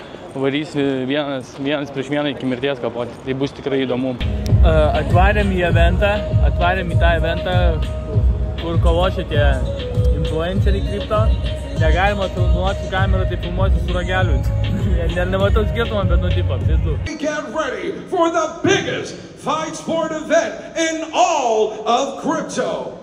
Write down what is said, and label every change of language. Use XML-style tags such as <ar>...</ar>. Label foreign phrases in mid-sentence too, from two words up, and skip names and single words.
<lt>Varys vienas prieš vieną iki mirties kapoti. Tai bus tikrai įdomu. Atvarėm į tą eventą, kur kovošia tie influenceriai kripto. Negalima filmuoti su kamera, tai filmuoti su rageliu. Nematau skirtumą, bet nutipo.</lt> <en>Get ready for the biggest fight sport event in all of crypto.</en>